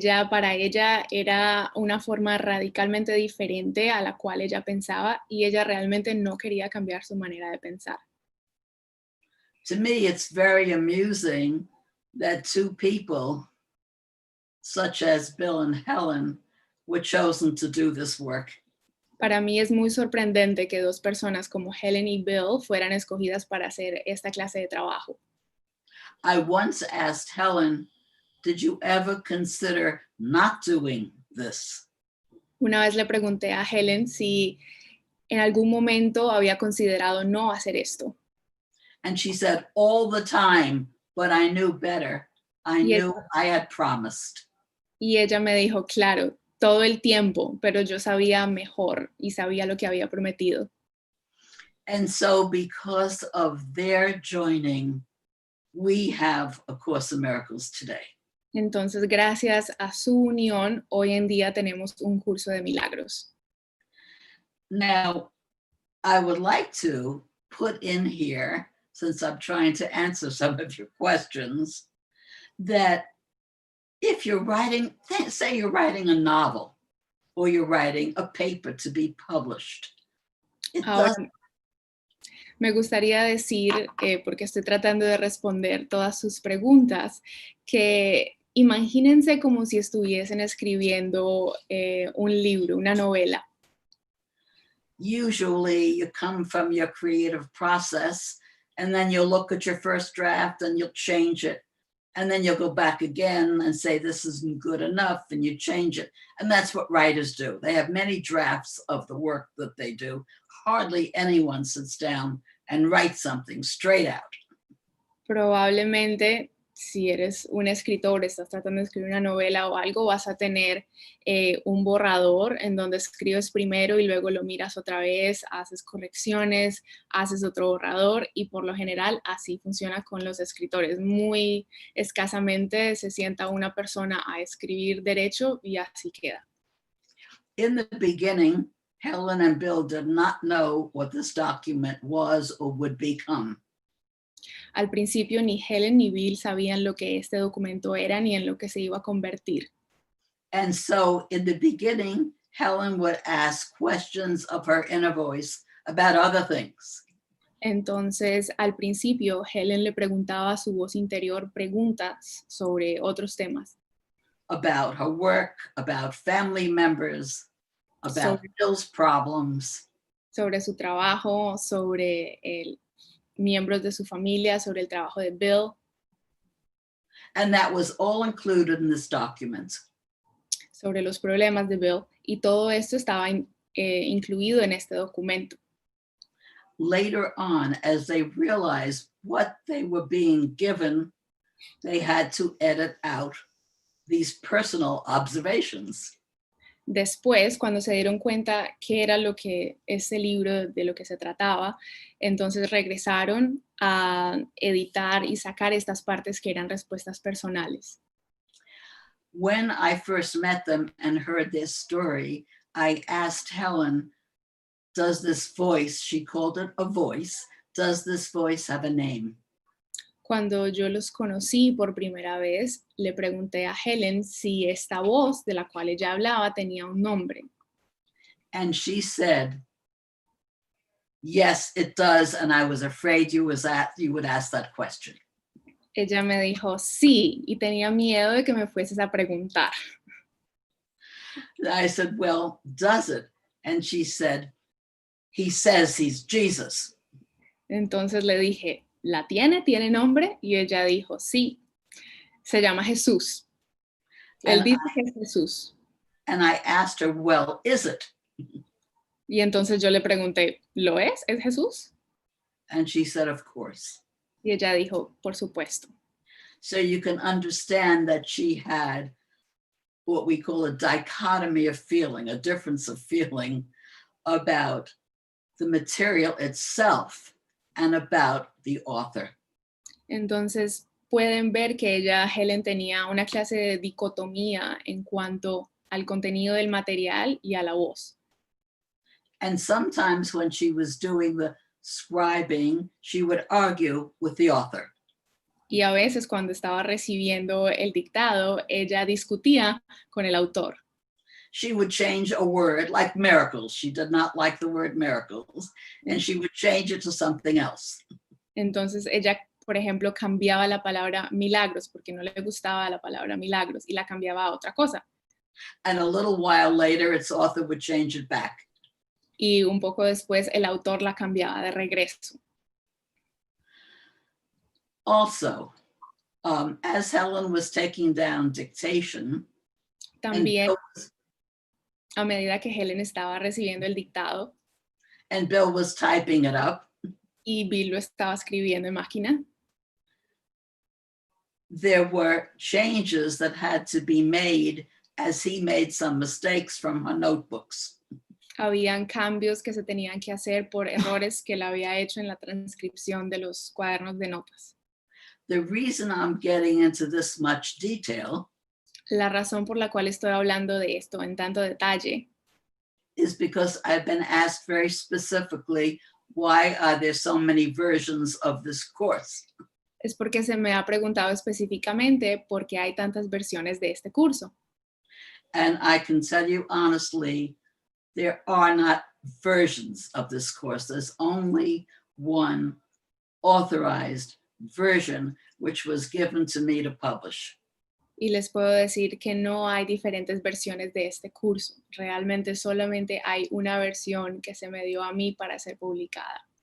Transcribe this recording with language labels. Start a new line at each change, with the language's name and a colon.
Spanish: Para ella era una forma radicalmente diferente a la cual ella pensaba y ella realmente no quería cambiar su manera de pensar.
English: To me, it's very amusing that 2 people, such as Bill and Helen, were chosen to do this work.
Spanish: Para mí es muy sorprendente que 2 personas como Helen y Bill fueran escogidas para hacer esta clase de trabajo.
English: I once asked Helen, did you ever consider not doing this?
Spanish: Una vez le pregunté a Helen si en algún momento había considerado no hacer esto.
English: And she said, all the time, but I knew better. I Yes. knew I had promised.
Spanish: Y ella me dijo, claro, todo el tiempo, pero yo sabía mejor y sabía lo que había prometido.
English: And so because of their joining, we have A Course in Miracles today.
Spanish: Entonces, gracias a su unión, hoy en día tenemos un curso de milagros.
English: Now, I would like to put in here, since I'm trying to answer some of your questions, that if you're writing, say you're writing a novel or you're writing a paper to be published, it
Spanish: Ahora,
English: doesn't.
Spanish: me gustaría decir, porque estoy tratando de responder todas sus preguntas, que Imagínense como si estuviesen escribiendo un libro, una novela.
English: Usually you come from your creative process and then you'll look at your first draft and you'll change it. And then you'll go back again and say, this isn't good enough, and you change it. And that's what writers do. They have many drafts of the work that they do. Hardly anyone sits down and writes something straight out.
Spanish: Probablemente, si eres un escritor, estás tratando de escribir una novela o algo, vas a tener un borrador en donde escribes primero y luego lo miras otra vez, haces correcciones, haces otro borrador y por lo general así funciona con los escritores. Muy escasamente se sienta una persona a escribir derecho y así queda.
English: In the beginning, Helen and Bill did not know what this document was or would become.
Spanish: Al principio ni Helen ni Bill sabían lo que este documento era ni en lo que se iba a convertir.
English: And so in the beginning, Helen would ask questions of her inner voice about other things.
Spanish: Entonces, al principio, Helen le preguntaba a su voz interior preguntas sobre otros temas.
English: About her work, about family members, about Bill's problems.
Spanish: Sobre su trabajo, sobre miembros de su familia, sobre el trabajo de Bill.
English: And that was all included in this document.
Spanish: Sobre los problemas de Bill. Y todo esto estaba incluido en este documento.
English: Later on, as they realized what they were being given, they had to edit out these personal observations.
Spanish: Después, cuando se dieron cuenta qué era lo que este libro, de lo que se trataba, entonces regresaron a editar y sacar estas partes que eran respuestas personales.
English: When I first met them and heard their story, I asked Helen, does this voice, she called it a voice, does this voice have a name?
Spanish: Cuando yo los conocí por primera vez, le pregunté a Helen si esta voz de la cual ella hablaba tenía un nombre.
English: And she said, yes, it does, and I was afraid you would ask that question.
Spanish: Ella me dijo, sí, y tenía miedo de que me fueses a preguntar.
English: I said, well, does it? And she said, he says he's Jesus.
Spanish: Entonces le dije, ¿la tiene? ¿Tiene nombre? Y ella dijo, sí, se llama Jesús. Él dice que es Jesús.
English: And I asked her, well, is it?
Spanish: Y entonces yo le pregunté, ¿lo es? ¿Es Jesús?
English: And she said, of course.
Spanish: Y ella dijo, por supuesto.
English: So you can understand that she had what we call a dichotomy of feeling, a difference of feeling about the material itself and about the author.
Spanish: Entonces pueden ver que Helen tenía una clase de dicotomía en cuanto al contenido del material y a la voz.
English: And sometimes when she was doing the scribing, she would argue with the author.
Spanish: Y a veces cuando estaba recibiendo el dictado, ella discutía con el autor.
English: She would change a word like miracles. She did not like the word miracles, and she would change it to something else.
Spanish: Entonces ella, por ejemplo, cambiaba la palabra milagros porque no le gustaba la palabra milagros y la cambiaba a otra cosa.
English: And a little while later, its author would change it back.
Spanish: Y un poco después el autor la cambiaba de regreso.
English: Also, as Helen was taking down dictation,
Spanish: También, a medida que Helen estaba recibiendo el dictado,
English: and Bill was typing it up,
Spanish: y Bill lo estaba escribiendo en máquina,
English: there were changes that had to be made as he made some mistakes from her notebooks.
Spanish: habían cambios que se tenían que hacer por errores que él había hecho en la transcripción de los cuadernos de notas.
English: The reason I'm getting into this much detail
Spanish: La razón por la cual estoy hablando de esto en tanto detalle
English: is because I've been asked very specifically, why are there so many versions of this course?
Spanish: es porque se me ha preguntado específicamente por qué hay tantas versiones de este curso.
English: And I can tell you honestly, there are not versions of this course. There's only one authorized version, which was given to me to publish.
Spanish: Y les puedo decir que no hay diferentes versiones de este curso. Realmente solamente hay una versión que se me dio a mí para ser publicada.